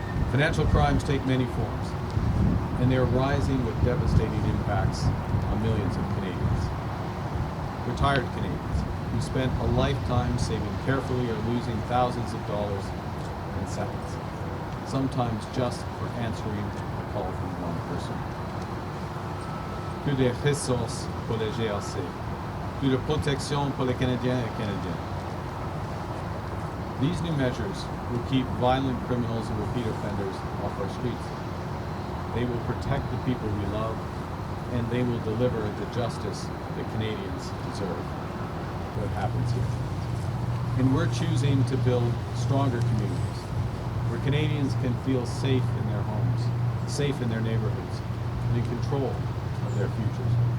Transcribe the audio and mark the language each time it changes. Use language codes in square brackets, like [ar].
[en] Financial crimes take many forms, and they are rising with devastating impacts on millions of Canadians. Retired Canadians who spent a lifetime saving carefully are losing thousands of dollars in seconds, sometimes just for answering a call from one person. [fr] Plus de ressources pour les GRC, plus de protection pour les Canadiens et Canadiennes. [en] These new measures will keep violent criminals and repeat offenders off our streets. They will protect the people we love, and they will deliver the justice that Canadians deserve. What happens here. And we're choosing to build stronger communities where Canadians can feel safe in their homes, safe in their neighborhoods, and in control of their futures.